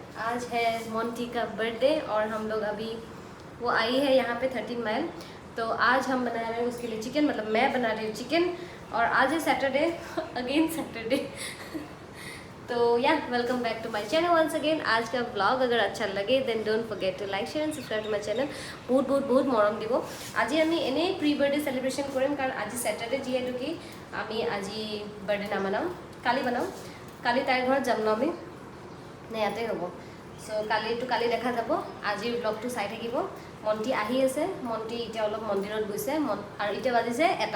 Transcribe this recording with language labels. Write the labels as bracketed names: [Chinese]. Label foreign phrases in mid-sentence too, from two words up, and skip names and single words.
[Hindi] आज है मोंटी का बर्थडे और हम लोग अभी वो आई है यहाँ पे 13 माइल, तो आज हम बना रहे हैं उसके लिए चिकन, मतलब मैं बना रही हूँ चिकन। और आज है [English] Saturday, again Saturday. [Hindi] तो या [English] welcome back to my channel once again. [Hindi] आज का ब्लॉग अगर अच्छा लगे [English] then don't forget to like share and subscribe to my channel. [Assamese] বহুত মৰম দিব। আজি আমি এনেই [English] pre birthday celebration [Assamese] কৰিম কাৰণ আজি সॅটাৰডে যিহেতুকি আমি আজি বাৰ্থডে নামানাম, কালি বনাম। কালি তাইৰ ঘৰত যাম ন আমি, নে ইয়াতে হ'ব। সো কালি দেখা যাব। আজিৰ ব্লগটো চাই থাকিব। মন্টি আহি আছে, মন্টি এতিয়া অলপ মন্দিৰত গৈছে আৰু এতিয়া বাজিছে 1টা।